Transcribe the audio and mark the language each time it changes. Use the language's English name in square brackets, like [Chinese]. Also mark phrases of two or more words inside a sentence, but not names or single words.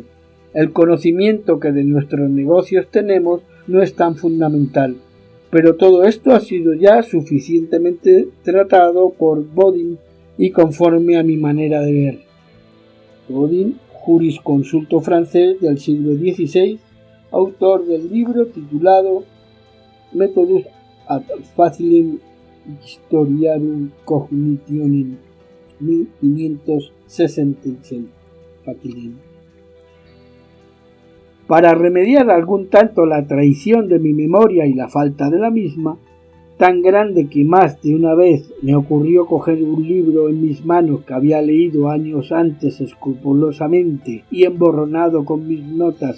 [Spanish] El conocimiento que de nuestros negocios tenemos no es tan fundamental, pero todo esto ha sido ya suficientemente tratado por Bodin y conforme a mi manera de ver. Bodin, jurisconsulto francés del siglo XVI, autor del libro titulado Methodus ad facilem historiarum cognitionem, 1566. Facilem. Para remediar algún tanto la traición de mi memoria y la falta de la misma, tan grande que más de una vez me ocurrió coger un libro en mis manos que había leído años antes escrupulosamente y emborronado con mis notas